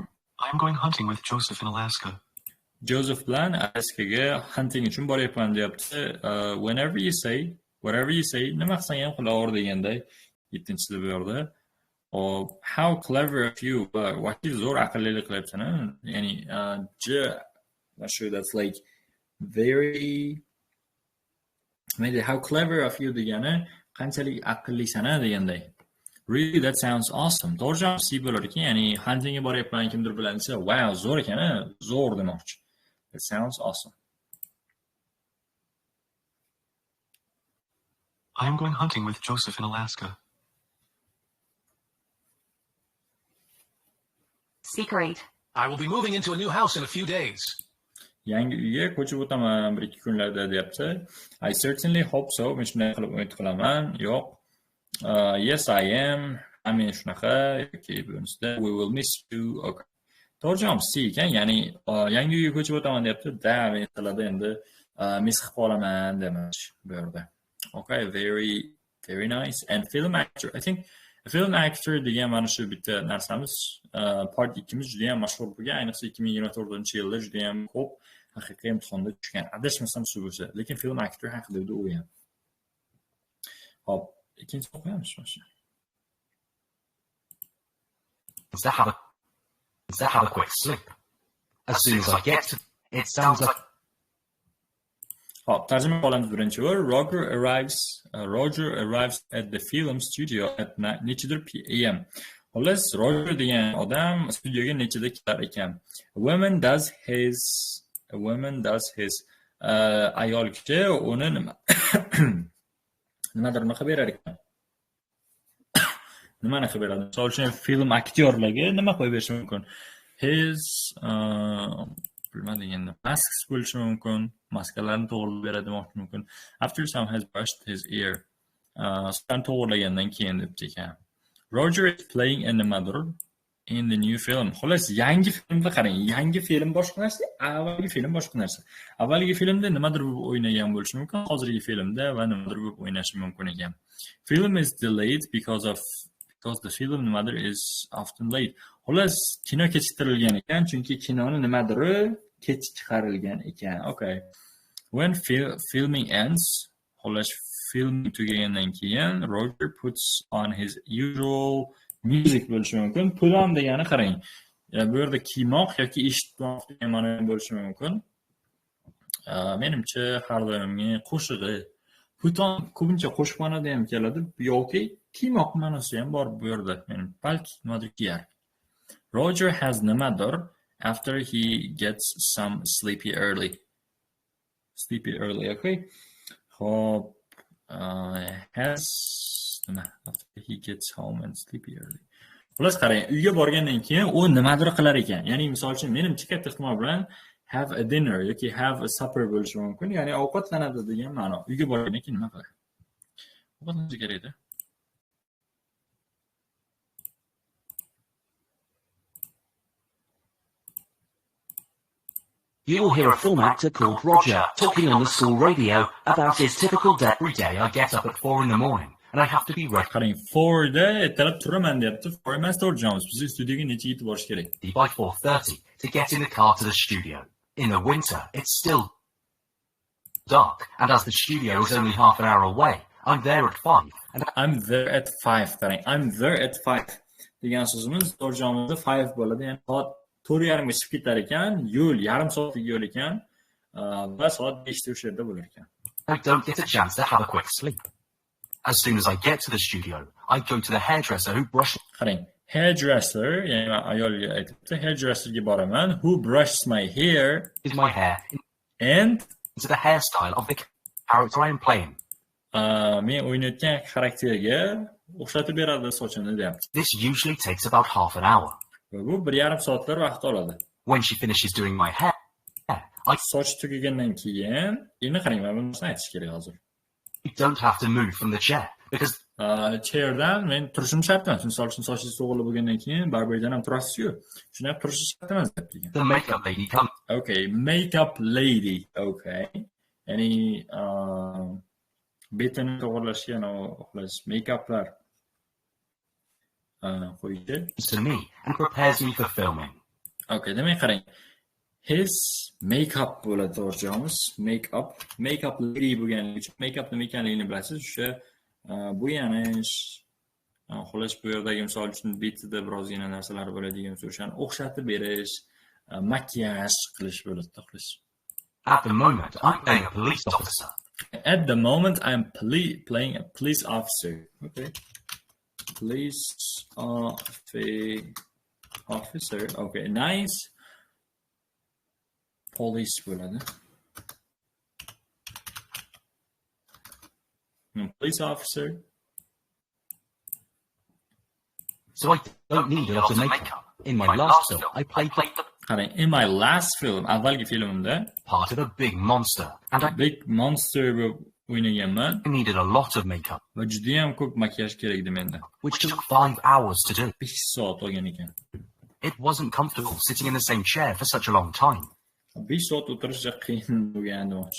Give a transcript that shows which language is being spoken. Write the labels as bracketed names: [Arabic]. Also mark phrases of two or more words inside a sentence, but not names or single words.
[English] I'm going hunting with Joseph in Alaska. [Uzbek] Joseph bilan Alaskaga hunting uchun boryapman deyapti. [English] Whenever you say, whatever you say, [Uzbek] nima qilsang ham qilaver deganday 7-chida bu yerda. [English] Oh, how clever of you. What is [Uzbek] zo'r aqllilik qilyapsan, ya'ni J, [English] that's like very maybe how clever of you [Uzbek] degani qanchalik aqllisan-a deganday. [English] Really, that sounds awesome. [Uzbek] To'g'ri javob C bo'lar ekan. Ya'ni huntingga boryapman kimdir bilan desa, wow, zo'r ekan-a, zo'r demoqchi. [English] That sounds awesome. I am going hunting with Joseph in Alaska. Seeker 8. I will be moving into a new house in a few days. [Uzbek] Yangi uyga ko'chib o'taman 1-2 kunlarda deyapti. [English] I certainly hope so. [Uzbek] Men shunday qilib umid qilaman. Yo'q. [English] Yes, I am. [Uzbek] Men shunaqa yoki bunisi [English] we will miss you. [Uzbek] Okay. To'g'ri javob C ekan. Ya'ni yangi uyga ko'chib o'taman deyapti. Da men tilada endi miss qilib qolaman demoqchi bu yerda. [English] Okay, very nice. And film actor, I think film actor [Uzbek] degan mana shu bitta narsamiz part 2miz juda ham mashhur bo'lgan, ayniqsa 2024-yilda juda ham ko'p haqiqiy imtihonda tushgan. Adashmasam shu bo'lsa, lekin [English] film actor [Uzbek] haqida edi u ham. Hop, ikkinchi o'qiymiz mana. [English] Let's have a quick sleep. As soon as I get to it sounds like [Uzbek] Hop, tarjima qilamiz birinchi bor. [English] Roger arrives at the film studio at nechidir p.m. [Uzbek] Xullas, Roger degan odam studioga nechida kelar ekan. [English] A woman does his [Uzbek] ayol kishi uni nimadir qilib berar ekan. Nimani qilib beradi? Misol uchun film aktyorlarga nima qo'yib berish mumkin? His bilmadim endi masks bo'lishi mumkin, maskalarni to'g'rilab beradi demoqchi mumkin. [English] After some has brushed his ear. [Uzbek] So'ng to'g'rilagandan keyin deb ekan. [English] Roger is playing in the new film. [Uzbek] Xolos, yangi filmda qarang, yangi film boshqa narsa, avvalgi film boshqa narsa. Avvalgi filmda nimadir o'ynagan bo'lishi mumkin, hozirgi filmda va nimadir o'ynashi mumkin ekan. [English] Film is delayed because the film nimadir is often late. [Uzbek] Xolos, kino kechiktirilgan ekan, chunki kinoni nimadir kech chiqarilgan ekan. [English] Okay. When filming ends, [Uzbek] xolos filming tugagandan keyin Roger [English] puts on his usual music [Uzbek] bo'lishi mumkin. [English] Put on [Uzbek] degani qarang. Bu yerda kiymoq yoki eshitmoq degan ma'no bo'lishi mumkin. Menimcha har doimgi qo'shig'i. [English] Put on [Uzbek] ko'pincha qo'shiq ma'noda ham keladi yoki kiymoq ma'nosi ham bor bu yerda. Balki nimadir kiyar. [English] Roger has nimadir after he gets some sleepy early. Sleepy early, okay? Hop, has after he gets home and sleepy early. [Uzbek] Xullas qarang, uyga borgandan keyin u nimadir qilar ekan. Ya'ni misol uchun menimcha katta ehtimol bilan [English] have a dinner [Uzbek] yoki [English] have a supper [Uzbek] bo'lishi mumkin. Ya'ni ovqatlanadi degan ma'no. Uyga borgandan keyin nima qiladi? Ovqatlanish kerak edi. [English] You will hear a film actor called Roger talking on the school radio about his typical day. Every day I get up at 4 in the morning and I have to be ready [Uzbek] Qarang, 4 da ertalab turaman deyapti. 4 emas, to'g'ri javob. Biz studiyoga necha yetib borish kerak? [English] by 4:30 to get in the car to the studio. In the winter, it's still dark, and as the studio is only half an hour away, I'm there at 5. And I'm there at 5. [Uzbek] Qarang, [English] I'm there at 5 [Uzbek] degan so'zimiz to'g'ri javobda 5 bo'ladi. Ya'ni soat 4:30 ga chiqib ketar ekan, yo'l yarim soatlik yo'l ekan va soat 5 da o'sha yerda bo'lar ekan. [English] I don't get a chance to have a quick sleep. As soon as I get to the studio, I go to the hairdresser who brushes [Uzbek] Qarang, hairdresser, ya'ni ayolga aytibdi, hairdresserga boraman, [English] who brushes my hair my hair and into the hairstyle of the character I am playing. [Uzbek] men o'ynayotgan xarakterga o'xshatib beradi sochini deyapti. [English] This usually takes about half an hour. [Uzbek] Va bu 1,5 soatlar vaqt oladi. [English] When she finishes doing my hair, I [Uzbek] Soch tugagandan keyin, endi qarang, men buni aytish kerak hozir. [English] don't have to move from the chair because [Uzbek] chairdan men turishim shart emas. Misol uchun sochingiz to'g'rilib bo'lgandan keyin barberdan ham turasiz-ku. Shuni ham turish shart emas deb degan. [English] the makeup lady comes. Okay, makeup lady. Okay. [Uzbek] Ya'ni betini to'g'rilashga xolos makeuplar qo'yishi. [English] To me and prepares me for filming. [Uzbek] Okay, demak qarang. His makeup bo'ladi to'g'ri javobimiz. [English] Makeup lady [Uzbek] bo'lganligi uchun makeup nima ekanligini bilasiz. O'sha bo'yanish, xolos bu yerdagi misol uchun betida birozgina narsalar bo'ladigan o'shani o'xshatib berish, makiyaj qilish bo'ladi, xolos. [English] At the moment, I'm playing a police officer. At the moment, I'm playing a police officer. Okay. Police officer. Okay, nice. Police bo'ladi. Police officer. So I don't need a lot of makeup. In my last film, I played the Qarang, in my last film, [Uzbek] avvalgi filmimda [English] part of a big monster, and I big monster [Uzbek] bo'lib o'ynaganman [English] needed a lot of makeup, [Uzbek] va juda ham ko'p makiyaj kerak edi menda. [English] which took 5 hours to do. [Uzbek] 5 soat olgan ekan. [English] It wasn't comfortable sitting in the same chair for such a long time. [Uzbek] 5 soat o'tirish qiyin bo'lgan demoqchi.